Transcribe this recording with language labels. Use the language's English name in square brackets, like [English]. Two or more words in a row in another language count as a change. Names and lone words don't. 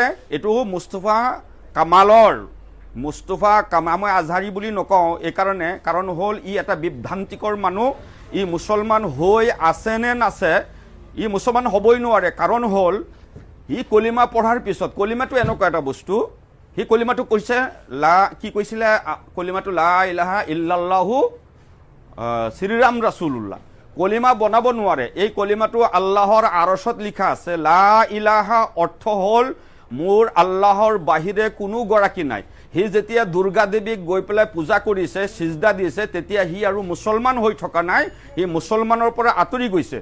[Assamese] এইটো মুস্তফা কামালৰ, মুস্তফা মই আজহাৰী বুলি নকওঁ এইকাৰণে, কাৰণ হ'ল ই এটা বিভ্ৰান্তিকৰ মানুহ। ই মুছলমান হৈ আছে নে নাছে, ই মুছলমান হ'বই নোৱাৰে। কাৰণ হ'ল সি কলিমা পঢ়াৰ পিছত, কলিমাটো এনেকুৱা এটা বস্তু, সি কলিমাটো কৈছে কি কৈছিলে কলিমাটো [Arabic] لا إله إلا الله [Assamese] শ্ৰীৰাম ৰাছুলুল্লাহ। কলিমা বনাব নোৱাৰে। এই কলিমাটো আল্লাহৰ আৰশত লিখা আছে। [Arabic] لا إله [Assamese] অৰ্থ হ'ল মোৰ আল্লাহৰ বাহিৰে কোনো গৰাকী নাই। সি যেতিয়া দুৰ্গা দেৱীক গৈ পেলাই পূজা কৰিছে, সিজদা দিছে, তেতিয়া সি আৰু মুছলমান হৈ থকা নাই, সি মুছলমানৰ পৰা আঁতৰি গৈছে।